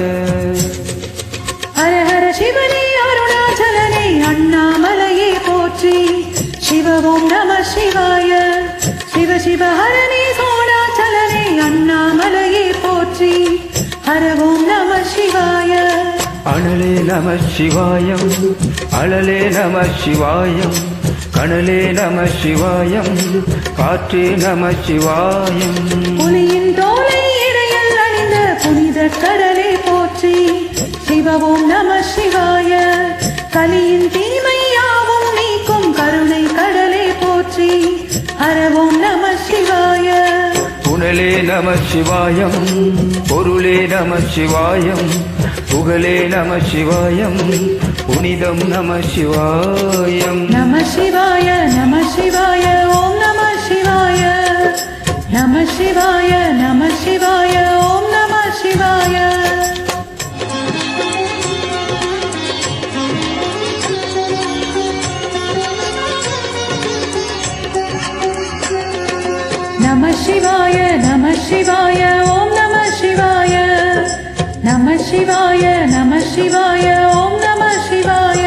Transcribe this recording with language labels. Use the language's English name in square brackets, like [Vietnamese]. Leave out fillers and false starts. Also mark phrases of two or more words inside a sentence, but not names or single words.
[Tamil] ஹர ஹர சிவனே அருணாசலனே அண்ணாமலையே போற்றி சிவ [Sanskrit] ओम नमः शिवाय [Tamil] சிவ சிவ ஹரனே சோணாசலனே அண்ணாமலையே போற்றி ஹர [Sanskrit] ओम नमः शिवाय। अणले नमः शिवायं अळले नमः शिवायं कणले नमः शिवायं काற்றே नमः शिवायं। [Tamil] புலியின் தோலை இடையில் அணிந்த புனித கடலே போற்றி சிவ [Sanskrit] ओम नम शिवाय [Tamil] கலியின் தீமையாவும் நீக்கும் கருணை கடலே போற்றி ஹர [Sanskrit] ओम नम शिवाय। புனலே नमः शिवायं பொருளே नमः शिवायं புகழே नमः शिवायं புனிதம் नमः शिवायं। नम शिवाय नम शिवाय ओम नम शिवाय नम शिवाय नम शिवाय ओम नम शिवाय। नम शिवाय नम शिवाय ओम नम शिवाय नम शिवाय नम शिवाय ओम नम शिवाय।